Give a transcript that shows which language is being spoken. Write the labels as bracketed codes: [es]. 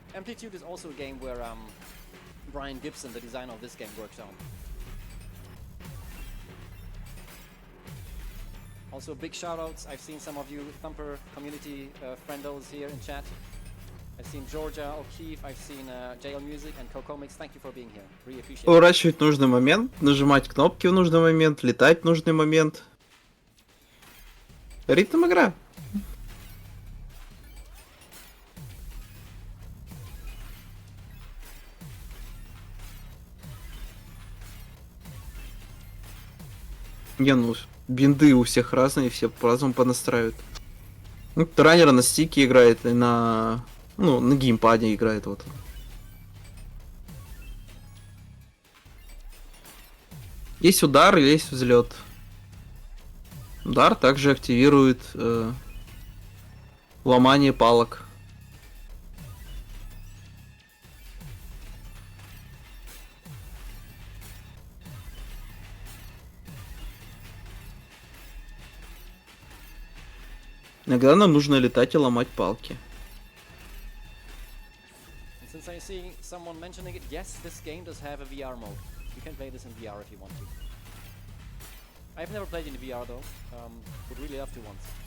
[en] Amplitude is also a game where Brian Gibson, the designer of this game, worked on. Also big shoutouts. I've seen some of you Thumper community friendos here in chat. I've seen Georgia O'Keefe, I've seen JL Music and Cocomics. Thank you for being here. Really appreciate it. [ru] Поворачивать в нужный момент, нажимать кнопки в нужный момент, летать в нужный момент. Ритм игра. Не, ну, бинды у всех разные, все по-разному понастраивают. Ну, раннер на стике играет, и на... Ну, на геймпаде играет, вот. Есть удар, есть взлет. Удар также активирует ломание палок. Иногда нам нужно летать и ломать палки. [en] And since I see someone mentioning it, yes, this game does have a VR mode. You can play this in VR if you want to. I've never played in VR though. Would really love to once.